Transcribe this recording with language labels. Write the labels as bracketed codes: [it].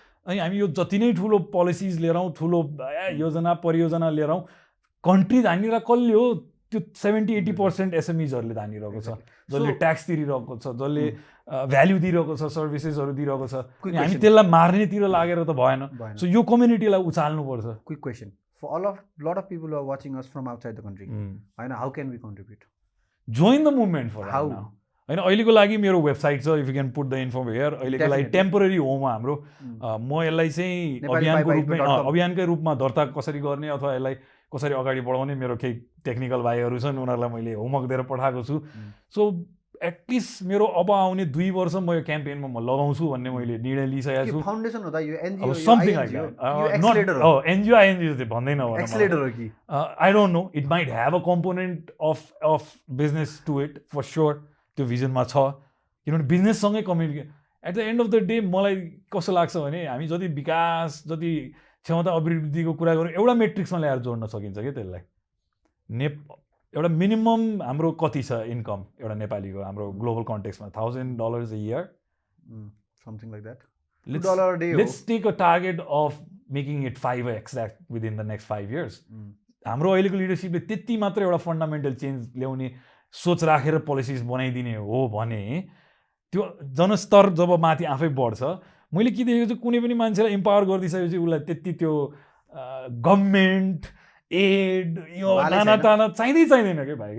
[ne] अनि हामी यो जति नै ठुलो पोलिसिज लिएर आउँ, ठुलो योजना परियोजना लिएर आउँ, कन्ट्री धानिरहेको कसले हो? त्यो 70-80% एसएमइजहरूले धानिरहेको छ, जसले ट्याक्स तिरिरहेको छ, जसले भ्याल्यु दिइरहेको छ, सर्भिसेसहरू दिइरहेको छ। हामी त्यसलाई मार्नेतिर लागेर त भएन। सो यो कम्युनिटीलाई उचाल्नुपर्छ। [en] Quick question, for lot of people who are watching us from outside the country, how can we contribute? Join the movement for How? right now. [ne] होइन अहिलेको लागि मेरो वेबसाइट छ, [en] If you can put the info here. [ne] अहिलेको लागि temporary home हाम्रो. म यसलाई चाहिँ अभियानकै रूपमा दर्ता कसरी गर्ने अथवा यसलाई कसरी अगाडि बढाउने मेरो केही टेक्निकल भाइहरू छन्, उनीहरूलाई मैले होमवर्क दिएर पठाएको छु. सो एटलिस्ट मेरो अब आउने 2 वर्ष म यो क्याम्पेनमा म लगाउँछु भन्ने मैले निर्णय लिइसकेको छु. फाउन्डेसन हो त यो NGO, [en] Something like that. [ne] NGO INGO चाहिँ भन्दैन होला. एक्सेलेरेटर हो कि [en] I don't know, it might have a component of business to it for sure. [ne] त्यो भिजनमा छ, किनभने बिजनेससँगै communicate. [en] at the end of the day [ne] मलाई कस्तो लाग्छ भने हामी जति विकास, जति क्षमता अभिवृद्धिको कुरा गरौँ, एउटा मेट्रिक्समा ल्याएर जोड्न सकिन्छ कि त्यसलाई. एउटा मिनिमम हाम्रो कति छ इन्कम एउटा नेपालीको हाम्रो global कन्टेक्समा? [en] $1,000 a year, something like that. $2 a day. Let's take a target of making it 5x that within the next 5 years. [ne] हाम्रो अहिलेको लिडरसिपले त्यति मात्र एउटा फन्डामेन्टल चेन्ज ल्याउने सोच राखेर पोलिसिज बनाइदिने हो भने त्यो जनस्तर जब माथि आफै बढ्छ. मैले के देखेको छु, कुनै पनि मान्छेलाई इम्पावर गरिदिइसकेपछि उसलाई त्यति त्यो गभर्मेन्ट एड यो नाना चाहिँदैन क्या भाइ.